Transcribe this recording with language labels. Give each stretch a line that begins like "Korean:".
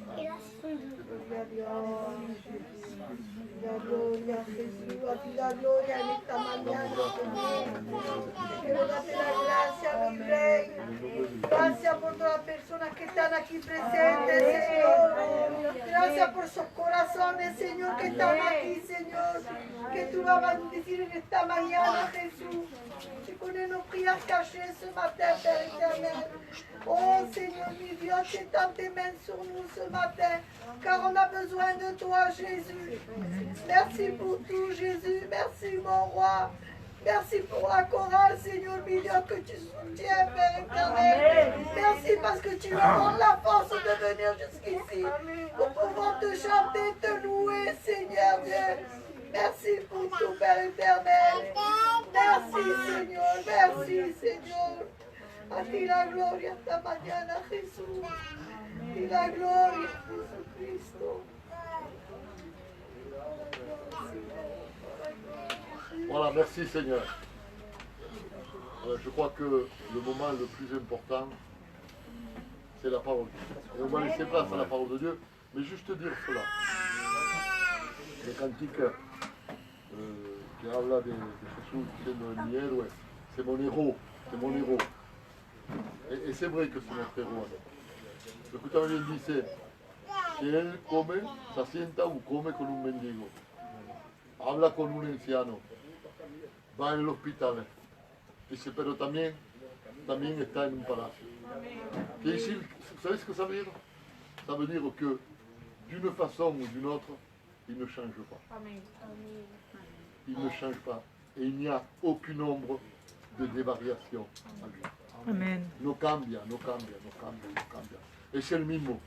Spanish: Gloria a Dios. La gloria a Jesús, a ti la gloria en esta mañana, Señor. Quiero darte la gracia, mi Rey. Gracias por todas las personas que están aquí presentes, Señor. Gracias por esos corazones, Señor, que están aquí, Señor. Que tú vas a bendecir en esta mañana, Jesús.
French: Tu connais nos prières cachées ce matin, Père éternel. Oh Seigneur, mi Dieu, t'étends tes mains sur nous ce matin, car on a besoin de toi, Jésus. Merci pour tout, Jésus. Merci, mon roi. Merci pour la chorale, Seigneur, mi Dieu, que tu soutiens, Père éternel. Merci parce que tu nous donnes la force de venir jusqu'ici pour pouvoir te chanter, te louer, Seigneur Dieu. Merci pour tout, Père éternel. Merci, Señor. Merci, Señor.
Spanish: A ti la gloria esta mañana, Jesús. A ti la gloria, Jesucristo.
French: Voilà, merci Seigneur. Je crois que le moment le plus important, c'est la parole. Et on va laisser place à la parole de Dieu, mais juste dire cela. Le cantique qui
Spanish: habla de Jesús siendo mi héroe,
French: c'est mon héros, c'est mon héros. Et c'est vrai que c'est notre héros.
Spanish: Lo que también dice, que él come, se sienta o come con un mendigo, habla con un anciano, va en el hospital, dice, pero también está en un palacio.
French: Et ici, vous savez ce que ça veut dire? Ça veut dire que d'une façon ou d'une autre, il ne change pas. Il ne change pas. Et il n'y a aucune ombre de dévariation à lui. Amen.
Spanish: No cambia, no cambia, no cambia, no cambia. Es el mismo.